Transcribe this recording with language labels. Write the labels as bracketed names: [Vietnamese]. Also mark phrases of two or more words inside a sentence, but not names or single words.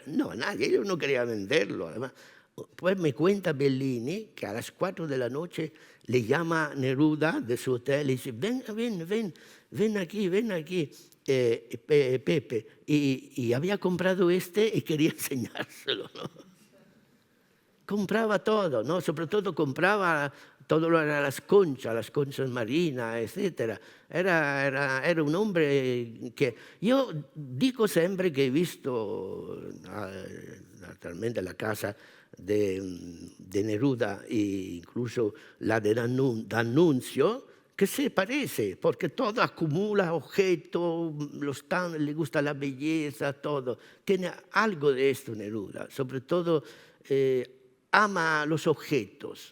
[Spanish] No, nadie, ellos no quería venderlo. Además, pues me cuenta Bellini que a las 4 de la noche le llama Neruda de su hotel y dice, ven, ven aquí, Pepe. Y había comprado este y quería enseñárselo, ¿no? Compraba todo, ¿no? Sobre todo compraba todo lo era las conchas marinas, etc. Era un hombre que... [Italian] Io dico sempre che ho visto naturalmente la casa [Spanish] de Neruda e incluso la de D'Annunzio, que se parece, porque todo acumula objetos, le gusta la belleza, todo. Tiene algo de esto Neruda, sobre todo ama los objetos.